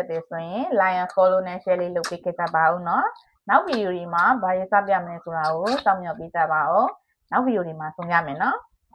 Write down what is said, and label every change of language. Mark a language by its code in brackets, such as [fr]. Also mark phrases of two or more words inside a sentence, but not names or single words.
[my] သက်တယ်ဆိုရင် [en] like and follow [my] နဲ့ share လေးလုပ်ပေးခဲ့ကြပါဦးเนาะနောက်ဗီဒီယိုဒီမှာဘာရေးစပြမလဲဆိုတာကိုစောင့်မျှော်ပေးကြပါဦးနောက်ဗီဒီယိုဒီမှာဆုံရမယ်เนาะ